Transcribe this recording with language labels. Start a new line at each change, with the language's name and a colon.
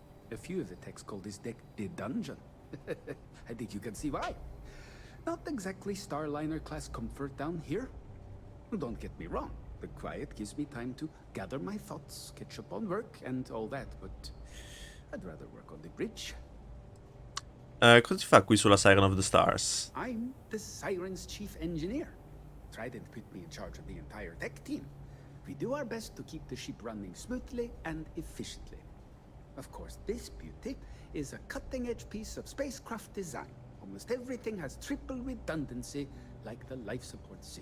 English: A few of the techs call this deck the dungeon. I think you can see why. Not exactly Starliner class comfort down here. Don't get me wrong. The quiet gives me time to gather my thoughts, catch up on work, and all that, but I'd rather work on the bridge.
Italian: Cosa si fa qui sulla Siren of the Stars?
English: I'm the Siren's chief engineer. Trident put me in charge of the entire tech team. We do our best to keep the ship running smoothly and efficiently. Of course, this beauty is a cutting-edge piece of spacecraft design. Almost everything has triple redundancy, like the life support system.